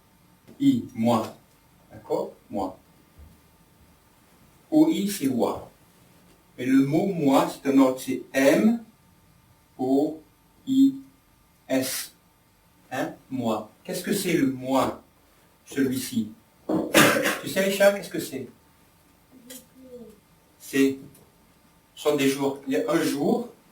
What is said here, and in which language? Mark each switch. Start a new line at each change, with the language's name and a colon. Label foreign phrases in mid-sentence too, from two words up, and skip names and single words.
French: O-I. Moi. D'accord? Moi. O-I, c'est wa. Mais le mot mois, c'est un ordre, c'est M-O-I-S. Hein? Mois. Qu'est-ce que c'est le mois, celui-ci? Tu sais, Richard, qu'est-ce que c'est? Ce sont des jours. Il y a un jour.